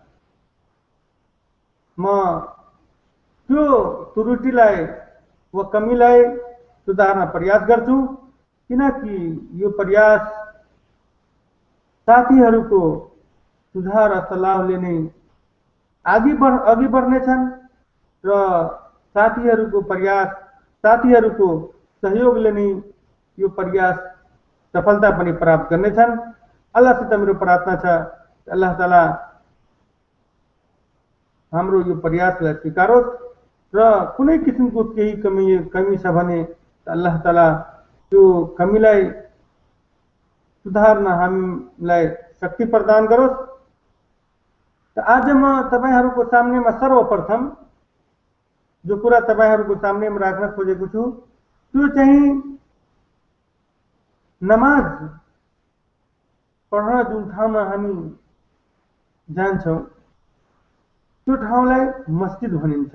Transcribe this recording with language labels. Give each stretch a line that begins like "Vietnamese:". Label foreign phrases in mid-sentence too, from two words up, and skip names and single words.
Nepali: म त्यो त्रुटिलाई वा कमीलाई सुधार्न प्रयास गर्छु, किनकि यो प्रयास साथीहरूको सुधार र सल्लाहले नै अघि बढ्नेछन् र साथीहरूको प्रयास, साथीहरूको सहयोगले नै यो प्रयास सफलता पनि प्राप्त गर्नेछन्। अल्लाहसित मेरो प्रार्थना छ कि अल्लाह ताला हाम्रो यो प्रयासलाई स्वीकारोस् र कुनै किसिमको केही कमी छ भने अल्लाह ताला त्यो कमीलाई सुधार्न हामीलाई शक्ति प्रदान गरोस्। आज म तपाईहरुको सामनेमा सर्वप्रथम जो कुरा तपाईहरुको सामनेमा राख्न खोजेको छु त्यो चाहिँ नमाज पढ्न जुन ठाउँमा हामी जान्छौं त्यो ठाउँलाई मस्जिद भनिन्छ।